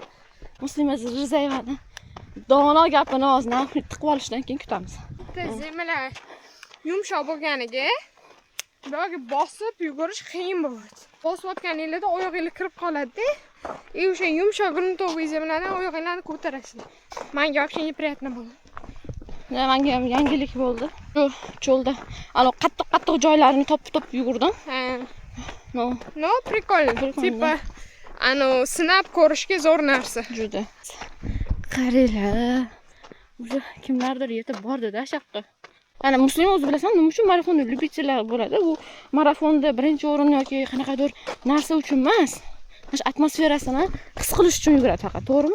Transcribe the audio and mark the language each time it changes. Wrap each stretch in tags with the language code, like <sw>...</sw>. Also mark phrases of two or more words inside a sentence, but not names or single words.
<uz>Muslima Rizayevani dono gapini og'zidan tiqib olishdan keyin kutamiz. Zemlar yumshoq bo'lganiga bularga bosib yugurish qiyin bo'ladi. Bosib o'tganingizda oyog'ingiz kirib qoladi-da. O'sha yumshoq gruntovый zemlardan oyog'ingizni ko'tarasiz. Menga</uz> <ru>вообще неприятно</ru> <uz>bo'ldi. Menga ham yangilik bo'ldi. Shu cho'lda ana qattiq joylarini topib yugurdim. Ha. No,</uz> <ru>прикольно. Типа</ru> <uz>sinab ko'rishga zo'r narsa. juda. Qaranglar. O'sha kimlardir yetib bordi-da shaqqa. Ana Muslima o'zi bilasan, nima uchun marafonni любительlar bo'ladi? U marafonda birinchi o'rin yoki qanaqadir narsa uchun emas. Mana atmosferasini his qilish uchun yuguradi faqat, to'g'rimi?</uz>